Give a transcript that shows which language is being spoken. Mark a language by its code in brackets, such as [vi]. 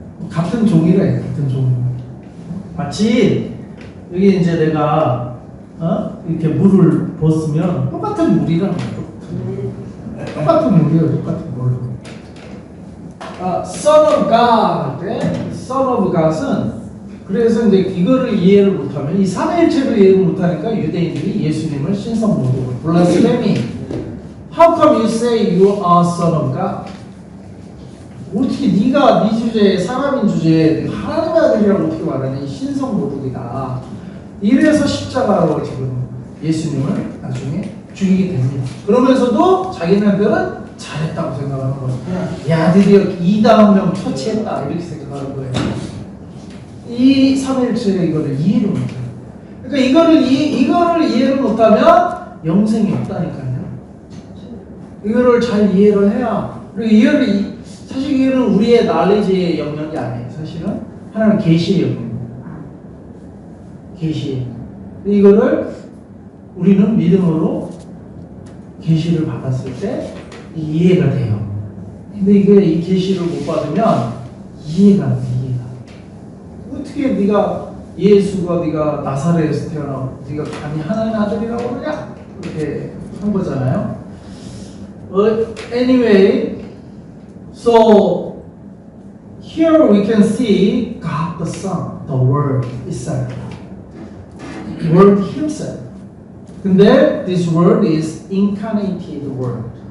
[ko] 같은 종이래, 같은 종. 마치 여기 이제 내가 이렇게 물을 부었으면 똑같은 물이라는 거예요. 똑같은 물이에요, 똑같은 물. Son of God 할 때, Son of God은 그래서 이제 이거를 이해를 못하면 이 삼위일체를 이해를 못하니까 유대인들이 예수님을 신성모독을 blasphemy. [en] How come you say you are Son of God? [ko] 어떻게 네가 네 주제에 사람인 주제에 하나님의 아들이라고 어떻게 말하니? 신성모독이다. 이래서 십자가로 지금 예수님을 나중에 죽이게 됩니다. 그러면서도 자기네들은 잘했다고 생각하는 거예요. 야, 드디어 2,000명 처치했다 이렇게 생각하는 거예요. 이 삼일체 이거를 이해를 못해요. 그러니까 이거를 이해를 못하면 영생이 없다니까요. 이거를 잘 이해를 해야. 그리고 사실 이해는 우리의 knowledge의 영역이 아니에요. 사실은 하나는 계시의 영역입니다. 계시. 이거를 우리는 믿음으로 계시를 받았을 때 이해가 돼요. 근데 이 계시를 못 받으면 이해가 안 돼. 어떻게 네가 예수가 네가 나사렛에서 태어나고 네가 감히 하나님의 아들이라고 그러냐? 이렇게 한 거잖아요. [en] Anyway, so here we can see God the Son, the Word itself, Word Himself. [ko] 근데 [en] this Word is incarnated Word.